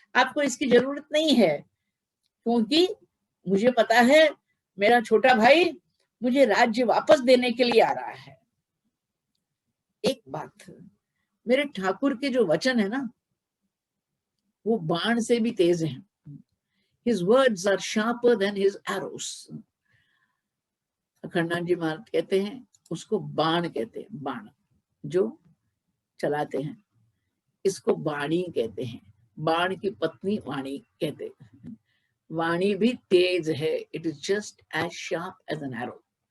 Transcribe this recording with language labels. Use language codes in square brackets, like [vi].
[hi] आपको इसकी जरूरत नहीं है, क्योंकि मुझे पता है मेरा छोटा भाई मुझे राज्य वापस देने के लिए आ रहा है। एक बात, मेरे ठाकुर के जो वचन है ना, वो बाण से भी तेज है। [en] His words are sharper than his arrows. [hi] Akhandanand जी महाराज कहते हैं उसको बाण कहते हैं, बाण जो चलाते हैं, इसको वाणी कहते हैं। बाण की पत्नी वाणी कहते हैं। वाणी भी तेज है, [en] It is just as sharp as an arrow.